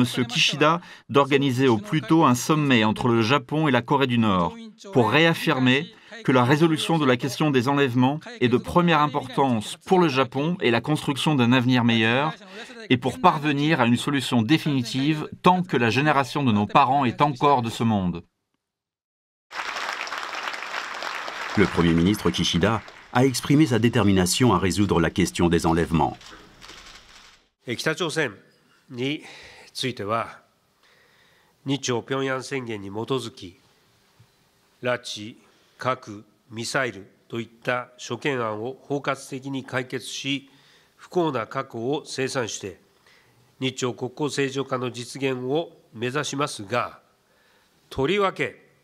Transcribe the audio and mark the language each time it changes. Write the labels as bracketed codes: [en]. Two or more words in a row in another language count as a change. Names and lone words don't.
[fr] Kishida d'organiser au plus tôt un sommet entre le Japon et la Corée du Nord pour réaffirmer que la résolution de la question des enlèvements est de première importance pour le Japon et la construction d'un avenir meilleur, et pour parvenir à une solution définitive tant que la génération de nos parents est encore de ce monde. Le Premier ministre Kishida a exprimé sa détermination à résoudre la question des enlèvements. [ja] 北朝鮮については、日朝平壌宣言に基づき、拉致、核、ミサイルといった諸懸案を包括的に解決し、不幸な過去を清算して、日朝国交正常化の実現を目指しますが、とりわけ、